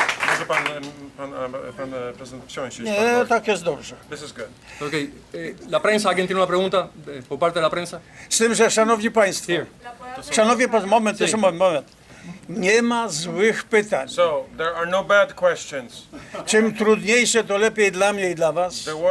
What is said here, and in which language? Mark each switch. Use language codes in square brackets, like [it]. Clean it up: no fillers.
[pl] Może pan prezydent wsiąść? Nie, tak jest dobrze. [en] This is good. Okay. [es] La prensa, ¿alguien tiene una pregunta por parte de la prensa? [pl] Z tym, że szanowni państwo, [en] Here. [pl] szanowni państwo, moment. Nie ma złych pytań. [en] So there are no bad questions. [pl] Czym trudniejsze, to lepiej dla mnie i dla was.